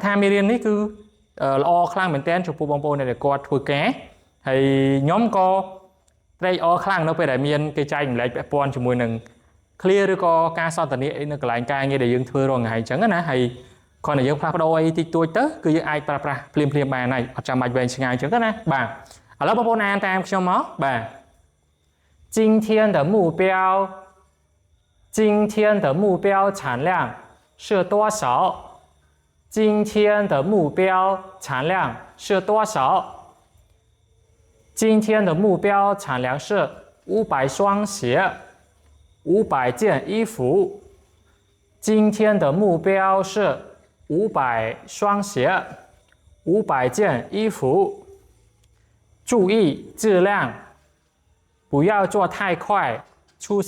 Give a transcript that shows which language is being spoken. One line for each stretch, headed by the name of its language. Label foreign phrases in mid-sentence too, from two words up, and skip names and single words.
Khmer: ថាមេរៀននេះគឺល្អខ្លាំងមែនទែនចំពោះបងប្អូនដែលគាត់ធ្វើការហើយខ្ញុំក៏ត្រេកអរខ្លាំងនៅពេលដែលមានគេចែ កម្លែកពាក់ព័ន្ធជាមួយនឹង clear ឬក៏ការសន្ទនានៅកន្លែងការងារដែលយើងធ្វើរាល់ថ្ងៃអញ្ចឹងណាហើយគ្រាន់តែយើងផ្លាស់ប្ដូរអីតិចតួចទៅគឺយើងអាចប្រើប្រាស់ភ្លាមបានហើយអត់ចាំបាច់វែងឆ្ងាយអញ្ចឹងណាបាទឥឡូវបងប្អូនអានតាមខ្ញុំមកបាទ
Chinese: 今天的目标产量是多少今天的目标产量是多少今天的目标产量是500双鞋500件衣服今天的目标是500双鞋500件衣服注意质量不要做太快出现